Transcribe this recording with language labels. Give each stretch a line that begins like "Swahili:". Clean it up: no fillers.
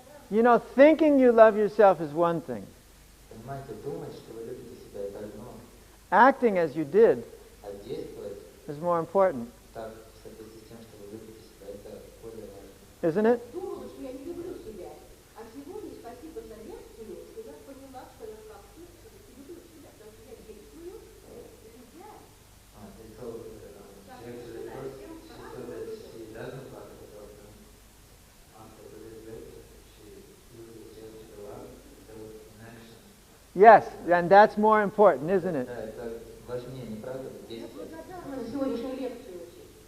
English: You know, thinking you love yourself is one thing.
Russian: Понимаете, думать, что вы любите себя, это одно,
English: Acting as you did
Russian: а действовать
English: is more important,
Russian: так, в соответствии с тем, что вы любите себя, это более важно.
English: isn't it?
Russian: Думала, что я не люблю себя. А сегодня, спасибо за лекцию, я поняла, что я как-то все-таки люблю себя, потому что я действую, любя.
English: So, actually, first, she said that she doesn't love herself, and after today's lecture, she uses just the love, so in action. Yes, and that's more important, isn't it?
Russian: Да, это важнее, не правда, Я действовать. благодарна за сегодняшнюю лекцию очень.